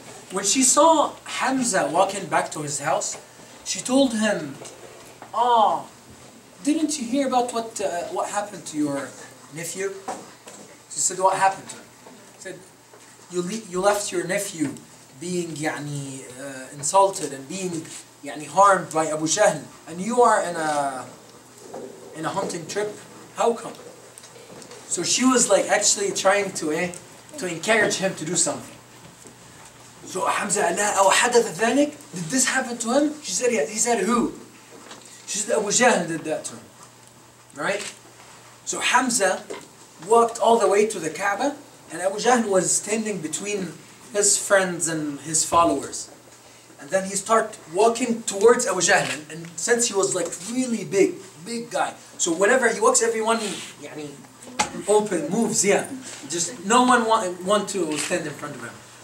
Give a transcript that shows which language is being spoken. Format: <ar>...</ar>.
<en>When she saw Hamza walking back to his house, she told him, didn't you hear about what happened to your nephew? She said, what happened to him? He said, you left your nephew being insulted and being harmed by Abu Jahl, and you are in a hunting trip? How come? So she was like actually trying to encourage him to do something. So</en> <ar>Hamza قال لها أو حدث ذلك?</ar> <en>Did this happen to him? She said yes. He said who? She said Abu Jahl did that to him. Right? So Hamza walked all the way to the Kaaba, and Abu Jahl was standing between his friends and his followers. And then he started walking towards Abu Jahl, and since he was like really big guy, so whenever he walks, everyone open moves, just no one want to stand in front of him.</en>